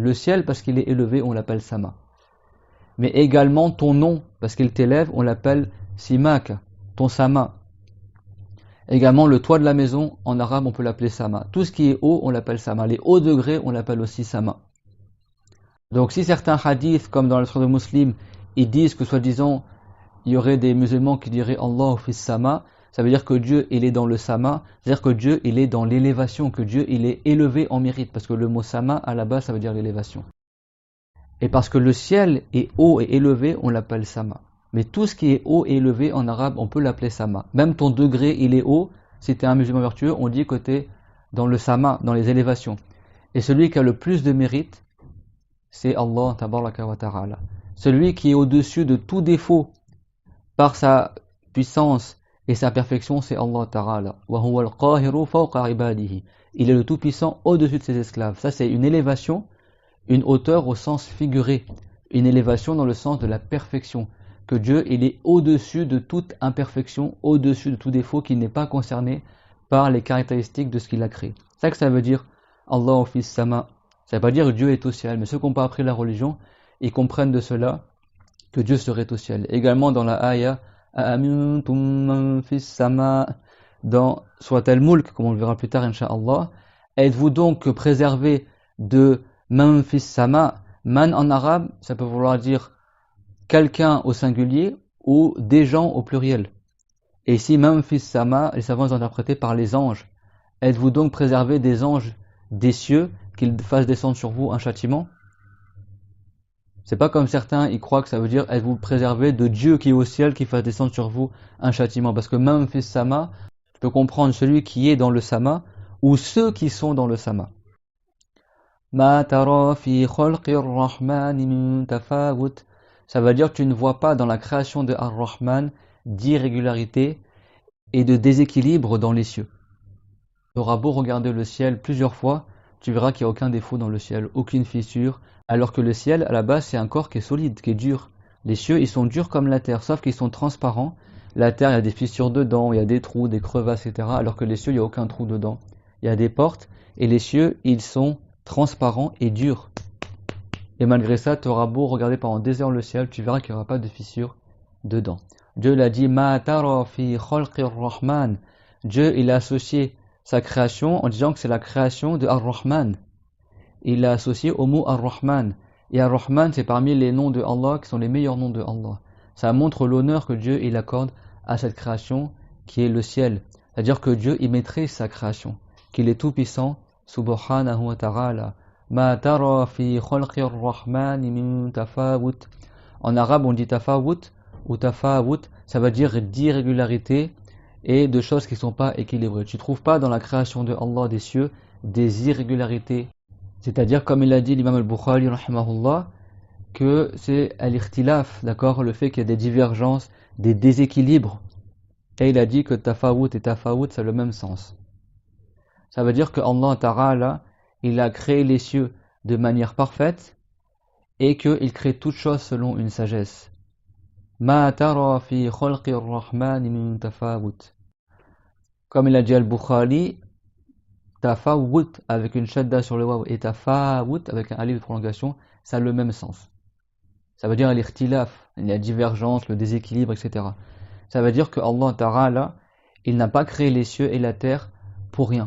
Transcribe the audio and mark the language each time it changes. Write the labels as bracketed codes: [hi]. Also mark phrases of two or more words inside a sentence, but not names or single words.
[fr] Le ciel, parce qu'il est élevé, on l'appelle sama. Mais également ton nom, parce qu'il t'élève, on l'appelle simak, ton sama. Également le toit de la maison, en arabe, on peut l'appeler sama. Tout ce qui est haut, on l'appelle sama. Les hauts degrés, on l'appelle aussi sama. Donc si certains hadiths, comme dans le Sahih de Muslim, ils disent que soi-disant, il y aurait des musulmans qui diraient [ar] الله في السماء, [fr] ça veut dire que Dieu, il est dans le sama, c'est-à-dire que Dieu, il est dans l'élévation, que Dieu, il est élevé en mérite, parce que le mot sama, à la base, ça veut dire l'élévation. Et parce que le ciel est haut et élevé, on l'appelle sama. Mais tout ce qui est haut et élevé en arabe, on peut l'appeler sama. Même ton degré, il est haut, si tu es un musulman vertueux, on dit que tu es dans le sama, dans les élévations. Et celui qui a le plus de mérite, c'est Allah, [ar] تبارك وتعالى. [fr] Celui qui est au-dessus de tout défaut, par sa puissance et sa perfection, c'est Allah ta'ala. [ar] وهو القاهر فوق عباده. [fr] Il est le tout-puissant au-dessus de ses esclaves. Ça, c'est une élévation, une hauteur au sens figuré. Une élévation dans le sens de la perfection. Que Dieu, il est au-dessus de toute imperfection, au-dessus de tout défaut qui n'est pas concerné par les caractéristiques de ce qu'il a créé. C'est ça que ça veut dire [ar] الله في السماء. [fr] Ça ne veut pas dire que Dieu est au ciel. Mais ceux qui n'ont pas appris la religion, ils comprennent de cela que Dieu serait au ciel. Également dans la ayah, [ar] أأمنتم من في السماء, [fr] dans Surat al-Mulk, comme on le verra plus tard, Inch'Allah, êtes-vous donc préservés de [ar] من في السماء? [fr] Man en arabe, ça peut vouloir dire quelqu'un au singulier ou des gens au pluriel. Et ici, [ar] من في السماء, [fr] les savants ont interprété par les anges. Êtes-vous donc préservés des anges des cieux, qu'ils fassent descendre sur vous un châtiment? C'est pas comme certains, ils croient que ça veut dire êtes-vous préservés de Dieu qui est au ciel, qui fasse descendre sur vous un châtiment. Parce que [ar] من في السماء, [fr] tu peux comprendre celui qui est dans le sama ou ceux qui sont dans le sama. [ar] ما ترى في خلق الرحمن من تفاوت. [fr] Ça veut dire que tu ne vois pas dans la création de Ar-Rahman d'irrégularité et de déséquilibre dans les cieux. Tu auras beau regarder le ciel plusieurs fois, tu verras qu'il n'y a aucun défaut dans le ciel, aucune fissure, alors que le ciel, à la base, c'est un corps qui est solide, qui est dur. Les cieux, ils sont durs comme la terre, sauf qu'ils sont transparents. La terre, il y a des fissures dedans, il y a des trous, des crevasses, etc. Alors que les cieux, il n'y a aucun trou dedans. Il y a des portes, et les cieux, ils sont transparents et durs. Et malgré ça, tu auras beau regarder pendant des heures le ciel, tu verras qu'il n'y aura pas de fissures dedans. Dieu l'a dit, [ar] ما ترى في خلق الرحمن. [fr] Dieu, il a associé sa création en disant que c'est la création de Ar-Rahman. Il l'a associé au mot Ar-Rahman. Et Ar-Rahman, c'est parmi les noms de Allah qui sont les meilleurs noms de Allah. Ça montre l'honneur que Dieu il accorde à cette création qui est le ciel. C'est-à-dire que Dieu il maîtrise sa création, qu'il est tout puissant, [ar] سبحانه وتعالى. ما ترى في خلق الرحمن من تفاوت. [fr] En arabe, on dit tafawut ou tafawut, ça veut dire d'irrégularité et de choses qui ne sont pas équilibrées. Tu ne trouves pas dans la création de Allah des cieux des irrégularités. C'est-à-dire, comme il a dit l'imam al-Bukhari, rahimahullah, que c'est al-ikhtilaf, d'accord, le fait qu'il y a des divergences, des déséquilibres. Et il a dit que tafawut et tafawut, c'est le même sens. Ça veut dire que Allah Ta'ala, il a créé les cieux de manière parfaite et qu'il crée toutes choses selon une sagesse. [ar] ما ترى في خلق الرحمن من تفاوت. [fr] Comme il a dit al-Bukhari, tafawut avec une shadda sur le waw et tafawut avec un alif de prolongation, ça a le même sens. Ça veut dire l'ikhtilaf, la divergence, le déséquilibre, etc. Ça veut dire que Allah Ta'ala, il n'a pas créé les cieux et la terre pour rien.